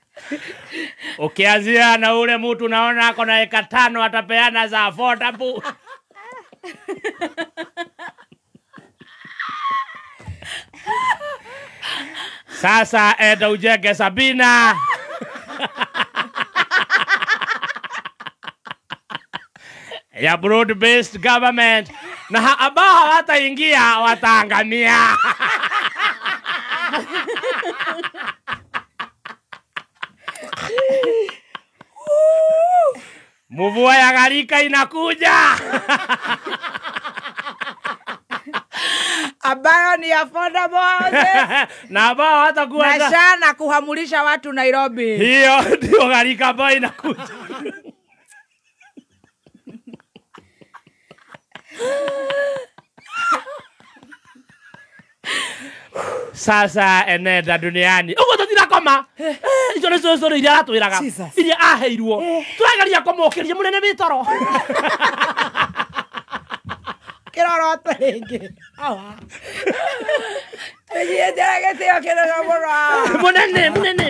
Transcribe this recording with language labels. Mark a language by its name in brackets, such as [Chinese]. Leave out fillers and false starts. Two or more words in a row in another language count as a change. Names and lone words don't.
[Swahili] Ukianzia na ule mtu naona ako na eka 5 atapeana za affordable. Sasa enda ujenge Sabina. Ya [English] broad based government [Swahili] na ambao hawataingia wataangamia. Mvua ya gharika inakuja. Ambayo ni [English] affordable houses. [Swahili] Na ambao hatakuwa na kuhamulisha watu Nairobi. Hiyo ndio gharika ambayo inakuja. Sasa enenda duniani. [Kikuyu] Ugo tutira koma. Ico ni cũcũ iria atwĩraga. Iria aheirwo. Tũrageria kũmũkĩria mũnene Bitoro. Kiroro tũrĩngĩ. Awa. Tũgĩenjera gĩtĩo kĩnene mũno.